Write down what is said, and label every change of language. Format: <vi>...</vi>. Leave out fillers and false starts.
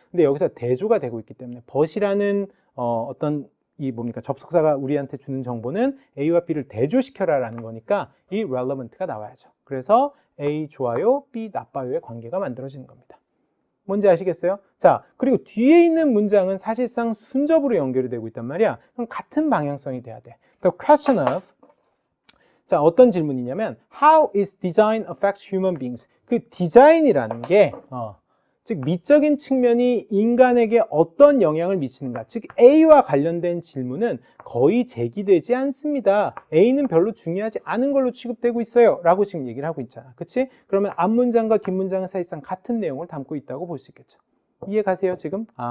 <ko>근데 여기서 대조가 되고 있기 때문에 but이라는 어떤 이 뭡니까 접속사가 우리한테 주는 정보는 A와 B를 대조시켜라라는 거니까 이 relevant가 나와야죠. 그래서 A 좋아요, B 나빠요의 관계가 만들어지는 겁니다. 뭔지 아시겠어요? 자, 그리고 뒤에 있는 문장은 사실상 순접으로 연결이 되고 있단 말이야. 그럼 같은 방향성이 돼야 돼.</ko> <en>The question of,</en> <ko>자, 어떤 질문이냐면</ko> <en>How is design affects human beings?</en> <ko>그 디자인이라는 게 즉 미적인 측면이 인간에게 어떤 영향을 미치는가, 즉 A와 관련된 질문은 거의 제기되지 않습니다. A는 별로 중요하지 않은 걸로 취급되고 있어요 라고 지금 얘기를 하고 있잖아. 그치? 그러면 앞문장과 뒷문장은 사실상 같은 내용을 담고 있다고 볼 수 있겠죠. 이해 가세요 지금?</ko>